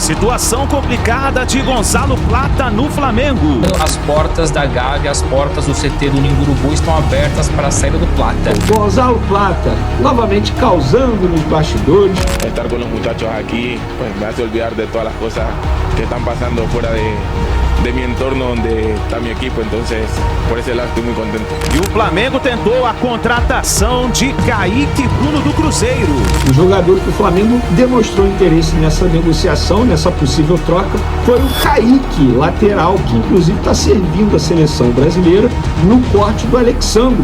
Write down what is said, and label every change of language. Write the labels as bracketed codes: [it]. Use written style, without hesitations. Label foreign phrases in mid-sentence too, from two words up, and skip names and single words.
[pt] Situação complicada de Gonzalo Plata no Flamengo. As portas da Gávea, as portas do CT do Ninho do Urubu estão abertas para a saída do Plata. Gonzalo Plata, novamente causando nos bastidores. [es] Estar com os muchachos aqui, pues, me hace olvidar de todas [pt] as coisas que estão passando fora de [es] mi entorno onde está mi equipo, entonces por ese lado estoy muy contento. [pt] E o Flamengo tentou a contratação de Kaique Bruno do Cruzeiro. O jogador que o Flamengo demonstrou interesse nessa negociação, nessa possível troca, foi o Kaique, lateral, que inclusive está servindo a seleção brasileira no corte do Alexandre.